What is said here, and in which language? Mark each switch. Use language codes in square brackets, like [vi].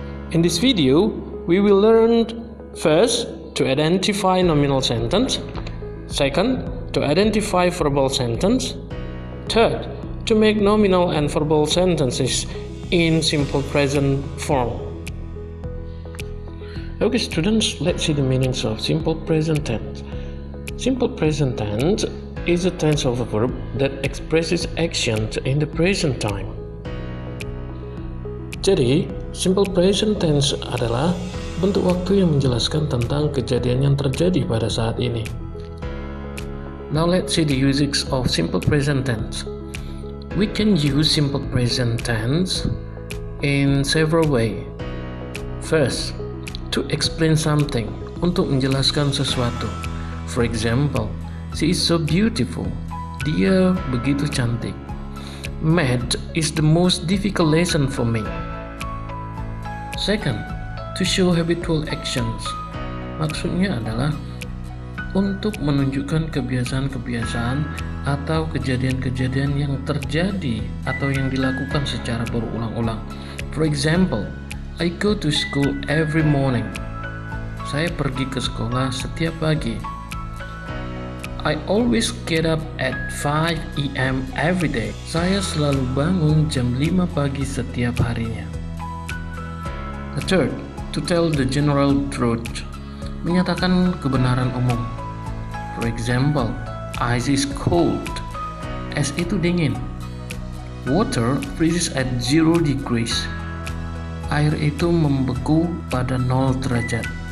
[en] In this video, we will learn first to identify nominal sentence, second, to identify verbal sentence, third, to make nominal and verbal sentences in simple present form. Okay, students, let's see the meanings of simple present tense. Simple present tense is a tense of a verb that expresses actions in the present time. [id] Jadi, simple present tense adalah bentuk waktu yang menjelaskan tentang kejadian yang terjadi pada saat ini. [en] Now let's see the usage of simple present tense. We can use simple present tense in several ways. First, to explain something, [id] untuk menjelaskan sesuatu. [en] For example, she is so beautiful. [id] Dia begitu cantik. [en] Math is the most difficult lesson for me. Second, to show habitual actions. [id] Maksudnya adalah untuk menunjukkan kebiasaan-kebiasaan atau kejadian-kejadian yang terjadi atau yang dilakukan secara berulang-ulang. [en] For example, I go to school every morning. [id] Saya pergi ke sekolah setiap pagi. [en] I always get up at 5 a.m. every day. [id] Saya selalu bangun jam 5 pagi setiap harinya. [en] The third, to tell the general truth. [id] Menyatakan kebenaran umum. [en] For example, ice is cold. [id] Es itu dingin. [en] Water freezes at 0 degrees. [id] Air itu membeku pada 0 derajat.